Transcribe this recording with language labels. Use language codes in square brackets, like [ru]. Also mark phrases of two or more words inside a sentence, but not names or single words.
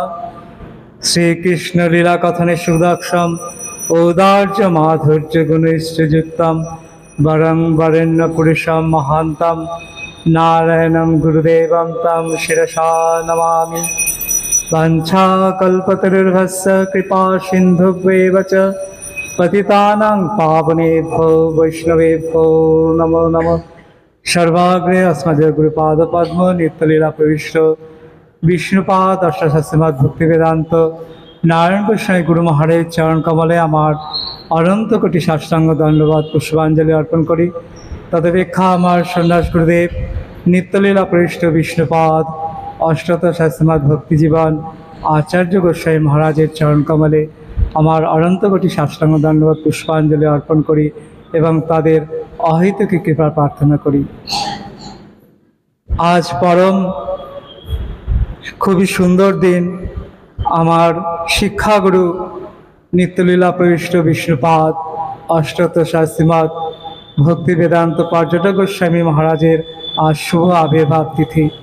[sa] শ্রীকৃষ্ণ লীলা কথনে সুদক্ষম ঔদার্য মাধুর্য গুণৈশ্চযুক্তম বরং বরেণ্য পুরুষম মহান্তম নারায়ণং গুরুদেবং তং শিরসা নমামি। বাঞ্ছাকল্পতরুর্ভস্য কৃপা সিন্ধুভ্যেব চ পতিতানাং পাবনেভ্যো বৈষ্ণবেভ্যো নমো নমঃ। [bn] সর্বাগ্রে অস্মদীয় গুরুপাদ পদ্ম নিত্যলীলা প্রবিষ্ট বিষ্ণুপাদ অষ্টশাস্ত্রীমদ ভক্তি বেদান্ত নারায়ণ গোস্বামী গুরু মহারাজ চরণ কমলে আমার অনন্ত কোটি সাষ্টাঙ্গ দণ্ডবত পুষ্পাঞ্জলি অর্পণ করি। তদপেক্ষা আমার সন্যাস গুরুদেব নিত্যলীলা প্রবিষ্ট বিষ্ণুপাদ অষ্টোত্তর শাস্ত্রীমদ ভক্তি জীবন আচার্য গোস্বামী মহারাজের চরণ কমলে আমার অনন্ত কোটি সাষ্টাঙ্গ দণ্ডবত পুষ্পাঞ্জলি অর্পণ করি এবং তাদের অহেতুক কৃপা প্রার্থনা করি। আজ পরম খুবই সুন্দর দিন। আমার শিক্ষাগুরু নিত্যলীলা প্রবিষ্ট বিষ্ণুপাদ অষ্টোত্তর শাস্ত্রীমদ ভক্তি বেদান্ত পর্যটক গোস্বামী মহারাজের আজ শুভ আবির্ভাব তিথি।